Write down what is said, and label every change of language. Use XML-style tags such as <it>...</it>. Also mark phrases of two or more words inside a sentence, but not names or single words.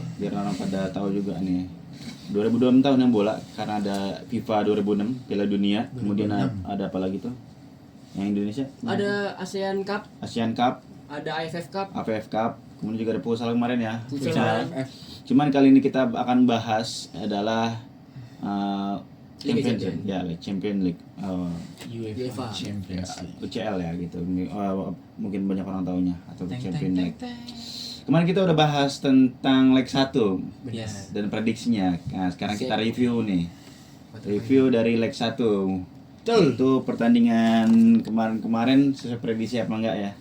<id>biar orang pada tahu juga nih. 2026 tahun yang bola karena ada FIFA 2006 Piala Dunia, kemudian ada apa lagi tuh? Yang Indonesia? Ada ASEAN Cup, Asian Cup, ada AFF Cup, AFF Cup, kemudian juga ada futsal kemarin ya. Futsal. Cuman kali ini kita akan bahas adalah Liga Champions Champions. ya, Champions League, UEFA. Champions League. UCL ya gitu. Mungkin banyak orang taunya atau Champions League. Kemarin kita udah bahas tentang leg 1 Yes. dan prediksinya. Nah, sekarang kita Siap. review nih. Review dari leg 1. Betul. Itu pertandingan kemarin sesuai prediksi apa enggak ya?</id>